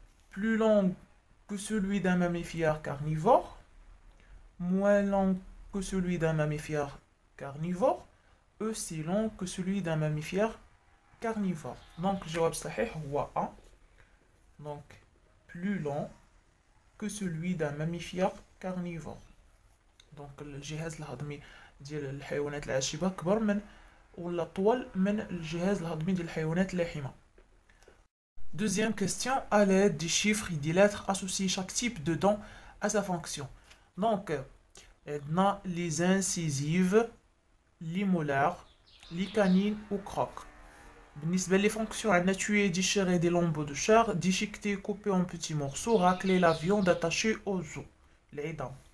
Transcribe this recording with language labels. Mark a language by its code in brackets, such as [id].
[fr] Plus long que celui d'un mammifère carnivore, moins long que celui d'un mammifère carnivore, aussi long que celui d'un mammifère carnivore. Donc, le [ar] jawab sahih هو [fr] A. Donc, plus long que celui d'un mammifère carnivore. [ar] Donc, الجهاز الهضمي ديال الحيوانات العاشبة كبر من ولا طول من الجهاز الهضمي ديال الحيوانات اللاحمة. [fr] Deuxième question, à l'aide des chiffres et des lettres, associer chaque type de dent à sa fonction. Donc, on a les incisives, les molaires, les canines ou crocs. بالنسبة les fonctions, on a tué, déchiré des lambeaux de chair, déchiqueter, couper en petits morceaux, racler la viande attachée aux os.